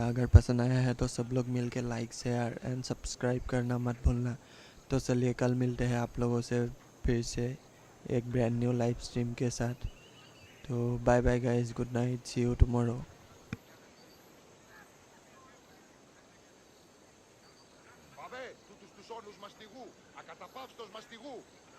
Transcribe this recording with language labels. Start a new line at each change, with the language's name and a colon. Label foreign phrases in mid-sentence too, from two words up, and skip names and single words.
Hindi: अगर पसंद आया है तो सब लोग मिल के
English: like share and subscribe
Hindi: करना मत भूलना। तो चलिए कल मिलते हैं आप लोगों से फिर से एक
English: brand new live stream
Hindi: के साथ।
English: तो bye bye guys, good night, see you tomorrow.
Greek: Τούτους τους όνους μαστιγού, ακαταπαύστος μαστιγού.